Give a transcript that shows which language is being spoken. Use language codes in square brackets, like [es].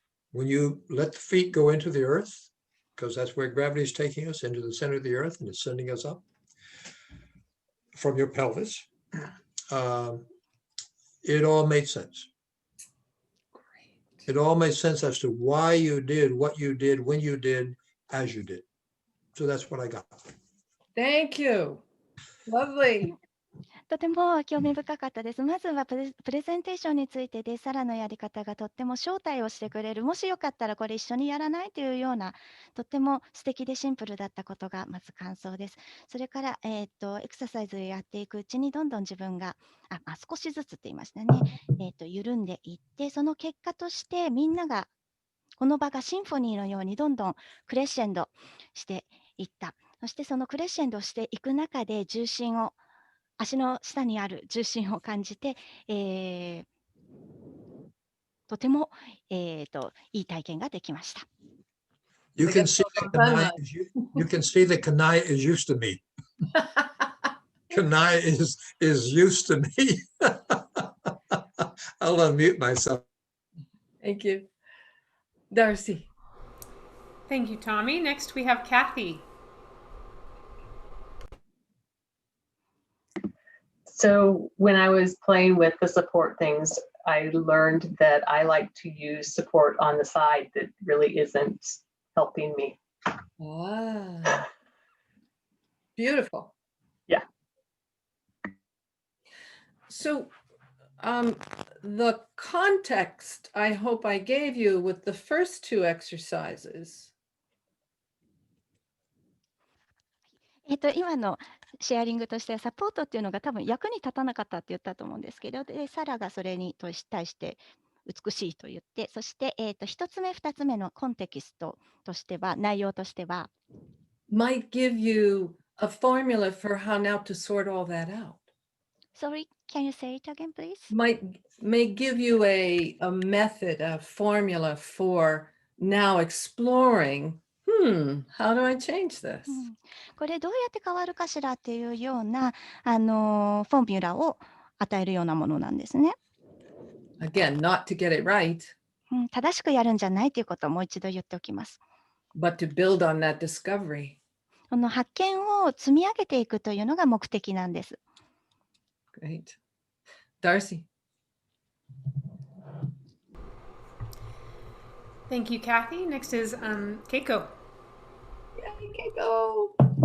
[en] When you let the feet go into the earth, because that's where gravity is taking us, into the center of the earth, and it's sending us up from your pelvis, it all made sense. It all made sense as to why you did what you did, when you did, as you did. So that's what I got. Thank you. Lovely. [ja] とても興味深かったです。まずはプレゼンテーションについてで、サラのやり方がとっても招待をしてくれる。もしよかったらこれ一緒にやらないというような、とっても素敵でシンプルだったことがまず感想です。それから、エクササイズをやっていくうちにどんどん自分が、少しずつって言いましたね、緩んでいって、その結果としてみんなが、この場がシンフォニーのようにどんどんクレッシェンドしていった。そしてそのクレッシェンドしていく中で重心を、足の下にある重心を感じて、とても、いい体験ができました。 [en] You can see the Kanai is used to me. Kanai is used to me. I'll unmute myself. Thank you. Darcy. Thank you, Tommy. Next, we have Kathy. So when I was playing with the support things, I learned that I like to use support on the side that really isn't helping me. Ah, beautiful. Yeah. So the context I hope I gave you with the first two exercises. [ja] 今のシェアリングとしてはサポートっていうのが多分役に立たなかったって言ったと思うんですけど、でサラがそれに対して美しいと言って、そして、1つ目2つ目のコンテキストとしては、内容としては [en] might give you a formula for how now to sort all that out. Sorry, can you say it again, please? May give you a method, a formula for now exploring, how do I change this? [ja] これどうやって変わるかしらっていうようなフォーミュラを与えるようなものなんですね。 [en] Again, not to get it right, [ja] 正しくやるんじゃないということをもう一度言っておきます。 [en] but to build on that discovery. [ja] この発見を積み上げていくというのが目的なんです。 [en] Great. Darcy. Thank you, Kathy. Next is Keiko. Yay, Keiko.